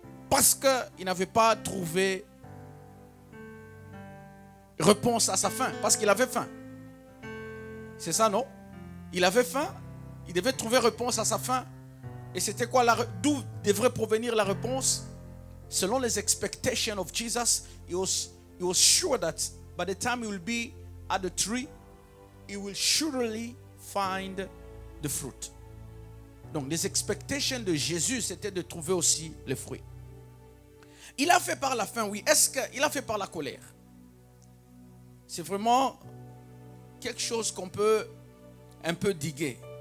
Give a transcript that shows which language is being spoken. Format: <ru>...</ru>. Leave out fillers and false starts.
<fr>Parce qu'il n'avait pas trouvé réponse à sa faim. Parce qu'il avait faim. C'est ça, non? Il avait faim. Il devait trouver réponse à sa faim. Et c'était quoi? D'où devrait provenir la réponse? Selon les</fr> <en>expectations of Jesus, he was sure that by the time he will be at the tree, he will surely find the fruit.</en> <fr>Donc les expectations de Jésus, c'était de trouver aussi les fruits. Il a fait par la faim, oui. Est-ce qu'il a fait par la colère? C'est vraiment quelque chose qu'on peut un peu diguer.</fr>